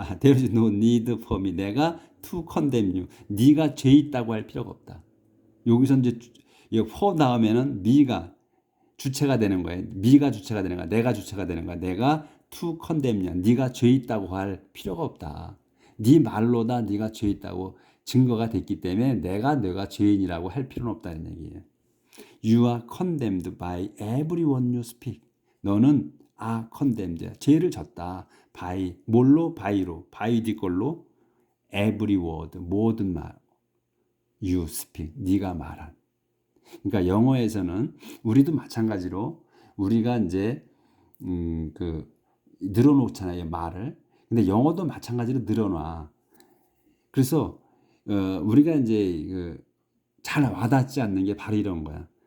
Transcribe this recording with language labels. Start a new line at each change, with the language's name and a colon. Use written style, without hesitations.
English: there is no need for me.
Korean: 내가
English: to condemn you.
Korean: 네가 죄 있다고 할 필요가 없다. 여기서 이제
English: for
Korean: 다음에는 me가 주체가 되는 거예요. me가 주체가 되는 거야. 내가 주체가 되는 거야. 내가
English: to condemn you.
Korean: 네가 죄 있다고 할 필요가 없다. 네 말로다 네가 죄 있다고 증거가 됐기 때문에 내가 죄인이라고 할 필요는 없다는 얘기예요.
English: You are condemned by everyone you speak.
Korean: 너는
English: condemned.
Korean: 죄를 졌다.
English: by
Korean: 뭘로? by로.
English: by
Korean: 네 걸로
English: every word.
Korean: 모든 말.
English: you speak.
Korean: 네가 말한. 그러니까 영어에서는 우리도 마찬가지로 우리가 이제 늘어놓잖아요, 말을. 근데 영어도 마찬가지로 늘어놔. 그래서 우리가 이제 잘 와닿지 않는 게 바로 이런 거야.